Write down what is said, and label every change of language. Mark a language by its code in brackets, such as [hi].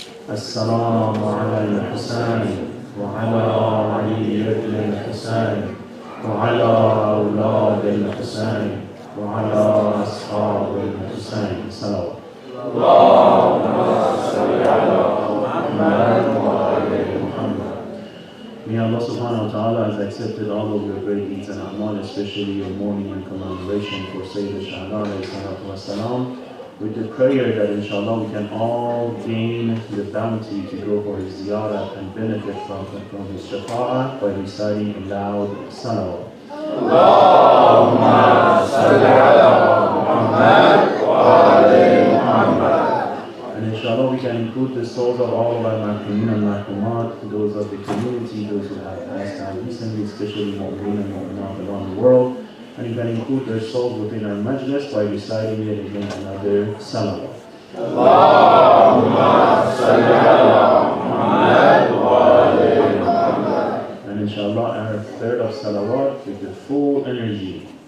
[ar] السلام على الحسين وعلى علي بن الحسين وعلى أولاد الحسين وعلى أصحاب الحسين صلوات. اللهم صل على محمد وآل محمد. [en] May Allah subhanahu wa ta'ala has accepted all of your great deeds and amal, especially your mourning and commemoration for Sayyid Shahada alayhi salatu wasalam, with the prayer that inshallah we can all gain the bounty to go for his ziyarah and benefit from his shafa'ah by reciting a loud salawat. [ar] اللهم صل على محمد وآل محمد. [en] And inshallah we can include the souls of all of our mahkumin and mahkumat, those of the community, those who have passed out recently, especially mu'min and mu'minat around the world. And you can include their souls within our majlis by reciting it again another salawat. [ar] اللهم صل على محمد وآل محمد. [en] And inshallah our third of salawat with the full energy.